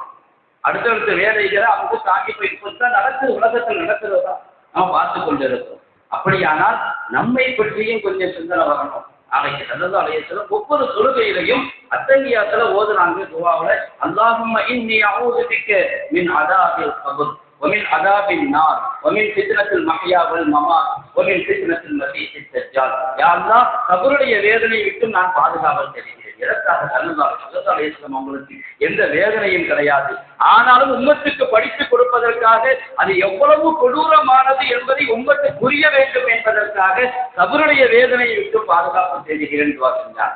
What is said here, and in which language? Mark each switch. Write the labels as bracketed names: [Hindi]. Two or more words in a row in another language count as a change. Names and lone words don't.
[Tamil] அடுத்தடுத்த வேலைகளை அவங்க தாக்கி போயிட்டு தான் நடக்குது. உலகத்தில் நடக்கிறதா நம்ம பார்த்து கொண்டு இருக்கோம். அப்படியானால் நம்மை பற்றியும் கொஞ்சம் சிந்தனை வரணும். [Arabic] நாளைக்கு صلى الله عليه وسلم [Tamil] ஒவ்வொரு தொழுகையிலையும் அத்தஹியாத்துல ஓதுறாங்க துஆவுல, [Arabic] اللهم إني أعوذ بك من عذاب القبر ومن عذاب النار ومن فتنة المحيا والممات ومن فتنة المسيح الدجال. يا الله, [Tamil] கபருடைய வேதனை விட்டு நான் பாதுகாவல் தேடுகிறேன். எதற்காக? [Arabic] صلى الله عليه وسلم [Tamil] அவங்களுக்கு எந்த வேதனையும் கிடையாது. ஆனாலும் உம்மத்துக்கு படித்து கொடுப்பதற்காக அது எவ்வளவு கொடூரமானது என்பதை உம்மத்து புரிய வேண்டும் என்பதற்காக கபருடைய வேதனையை விட்டு பாதுகாப்பு தேடுகிறேன் துஆ செஞ்சார்.